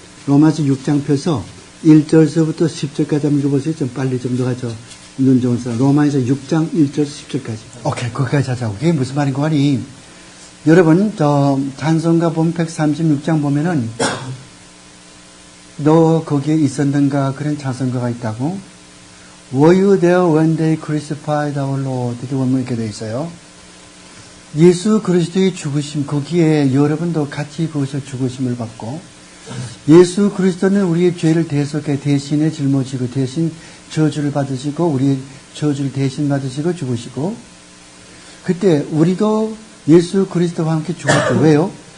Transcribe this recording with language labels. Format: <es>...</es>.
<ko>로마서 6장 펴서 1절서부터 10절까지 한번 읽어보세요. 좀 빨리 좀 더 가죠. 눈 좋은 사람. 로마에서 6장 1절에서 10절까지. 오케이, 거기까지 하자고. 그게 무슨 말인 거 아니? 여러분, 찬송가 보면 136장 보면은, 너 거기에 있었는가? 그런 찬송가가 있다고.</ko> <en>Were you there when they crucified our Lord?</en> <ko>이렇게 보면 이렇게 되어 있어요. 예수 그리스도의 죽으심, 거기에 여러분도 같이 거기서 죽으심을 받고, 예수 그리스도는 우리의 죄를 대속해 대신에 짊어지고 대신 저주를 받으시고 우리의 저주를 대신 받으시고 죽으시고 그때 우리도 예수 그리스도와 함께 죽었죠. 왜요?</ko>